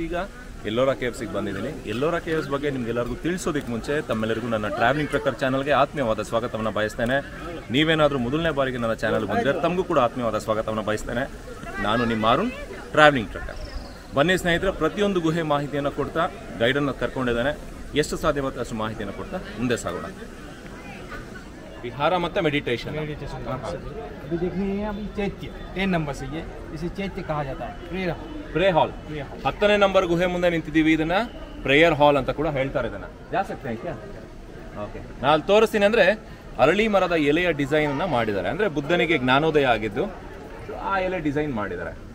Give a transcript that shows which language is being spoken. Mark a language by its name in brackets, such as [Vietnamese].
[Kannada] ಈಗ ಎಲ್ಲೋರಾ ಕೇವ್ಸ್ಗೆ ಬಂದಿದ್ದೀನಿ. ಎಲ್ಲೋರಾ ಕೇವ್ಸ್ ಬಗ್ಗೆ ನಿಮ್ಗೆಲ್ಲರಿಗೂ ತಿಳಿಸೋದಕ್ಕೆ ಮುಂಚೆ ತಮ್ಮೆಲ್ಲರಿಗೂ ನನ್ನ ಟ್ರಾವೆಲಿಂಗ್ ಟ್ರಕ್ಕರ್ ಚಾನಲ್ಗೆ ಆತ್ಮೀಯವಾದ ಸ್ವಾಗತವನ್ನು ಬಯಸ್ತೇನೆ. ನೀವೇನಾದರೂ ಮೊದಲನೇ ಬಾರಿಗೆ ನನ್ನ ಚಾನಲ್ ಬಂದರೆ ತಮಗೂ ಕೂಡ ಆತ್ಮೀಯವಾದ ಸ್ವಾಗತವನ್ನು ಬಯಸ್ತೇನೆ. ನಾನು ನಿಮ್ಮ ಅರುಣ್, ಟ್ರಾವೆಲಿಂಗ್ ಟ್ರಕ್ಕರ್. ಬನ್ನಿ ಸ್ನೇಹಿತರೆ, ಪ್ರತಿಯೊಂದು ಗುಹೆ ಮಾಹಿತಿಯನ್ನು ಕೊಡ್ತಾ ಗೈಡನ್ನು ಕರ್ಕೊಂಡಿದ್ದಾನೆ. ಎಷ್ಟು ಸಾಧ್ಯವಾಗುತ್ತೆ ಅಷ್ಟು ಮಾಹಿತಿಯನ್ನು ಕೊಡ್ತಾ ಮುಂದೆ ಸಾಗೋಣ. [Hindi] विहार मतलब मेडिटेशन। अभी देखनी है अभी चैत्य 10 नंबर से ये इसे चैत्य कहा जाता है। [Kannada] प्रे हॉल 10ನೇ ನಂಬರ್ ಗುಹೆ ಮುಂದೆ ನಿಂತಿದ್ದೀವಿ. ಇದನ್ನ ಪ್ರೇಯರ್ ಹಾಲ್ ಅಂತ ಕೂಡ ಹೇಳ್ತಾರೆ. ಇದನ್ನ [Hindi] ಜಾ ಸಕ್ತೆ ಹೈ ಕ್ಯಾ? [Kannada] ಓಕೆ, ನಾನು ತೋರಿಸ್ತೀನಿ. ಅಂದ್ರೆ ಅರಳಿ ಮರದ ಎಲೆಯ ಡಿಸೈನ್ ಅನ್ನ ಮಾಡಿದ್ದಾರೆ. ಅಂದ್ರೆ ಬುದ್ಧನಿಗೆ ಜ್ಞಾನೋದಯ ಆಗಿದ್ದು ಆ ಎಲೆ ಡಿಸೈನ್ ಮಾಡಿದ್ದಾರೆ.